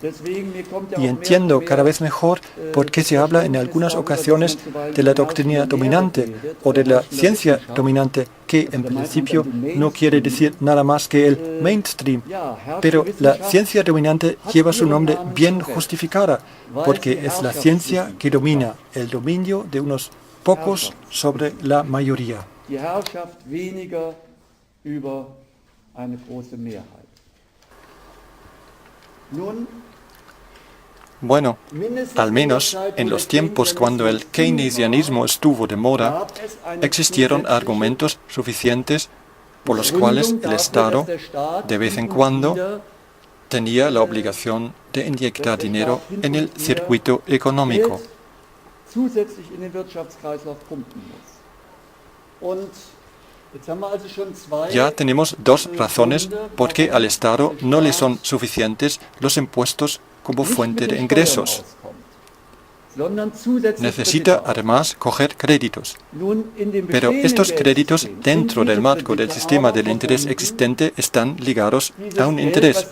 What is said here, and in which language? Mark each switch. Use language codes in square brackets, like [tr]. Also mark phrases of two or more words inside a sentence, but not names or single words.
[es] Y entiendo cada vez mejor por qué se habla en algunas ocasiones de la doctrina dominante o de la ciencia dominante, que en principio no quiere decir nada más que el mainstream. Pero la ciencia dominante lleva su nombre bien justificada, porque es la ciencia que domina el dominio de unos pocos sobre la mayoría. [de] Die Herrschaft weniger über eine große Mehrheit. Nun, [es] Bueno, al menos en los tiempos cuando el keynesianismo estuvo de moda, existieron argumentos suficientes por los cuales el Estado, de vez en cuando, tenía la obligación de inyectar dinero en el circuito económico. [de] zusätzlich in den Wirtschaftskreislauf pumpen muss. Und jetzt haben wir also schon zwei [es] Ya tenemos dos razones por qué al Estado no le son suficientes los impuestos como fuente de ingresos. Necesita además coger créditos. Pero estos créditos dentro del marco del sistema del interés existente están ligados a un interés.